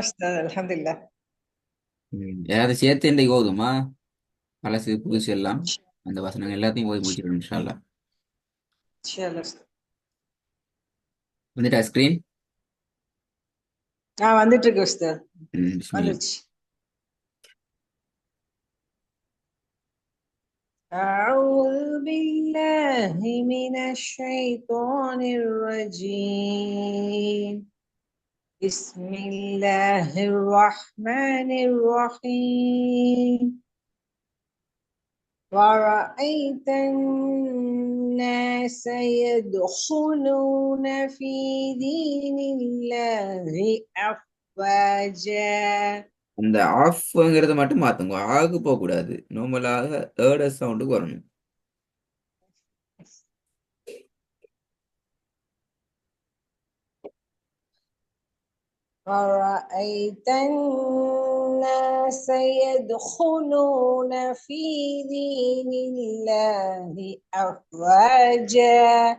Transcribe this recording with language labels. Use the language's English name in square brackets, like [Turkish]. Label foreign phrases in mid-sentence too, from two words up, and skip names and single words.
[Arabic] أستاذ الحمد لله. [Tamil] யாராவது சேர்த்து இன்றைக்கு ஓதுமா பழசு புதுசு எல்லாம் அந்த வசனங்கள் எல்லாத்தையும் ஓதி முடிச்சிடணும் [Arabic] إن شاء الله. إن شاء الله أستاذ. [Tamil] வந்துட்டா ஸ்கிரீன். வந்துட்டு இருக்கு أستاذ. பிஸ்மில்லா. வந்துருச்சு. [Arabic] أعوذ بالله من الشيطان الرجيم. بسم الله الرحمن الرحيم. ورأيت الناس يدخلون في دين الله أفواجا. [Tamil] அந்த ஆஃப்ங்கிறத மட்டும் மாத்துங்க, ஆகு போக கூடாது, நார்மலாக ஏர்ட சவுண்டுக்கு வரணும். [Arabic] ورأيت الناس يدخلون في دين الله أفواجا.